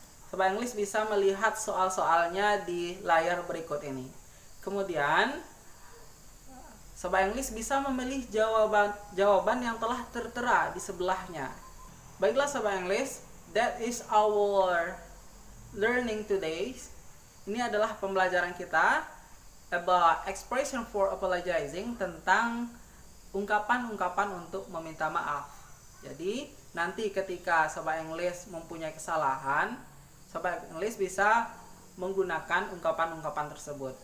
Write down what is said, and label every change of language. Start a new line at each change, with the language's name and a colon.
Indonesian: Sobat English bisa melihat soal-soalnya di layar berikut ini. Kemudian Sobat English bisa memilih jawaban yang telah tertera di sebelahnya.
English: Baiklah Sobat English, that is our learning today.
Indonesian: Ini adalah pembelajaran kita
English: about expression for apologizing,
Indonesian: tentang ungkapan-ungkapan untuk meminta maaf. Jadi, nanti ketika Sobat English mempunyai kesalahan, Sobat English bisa menggunakan ungkapan-ungkapan tersebut.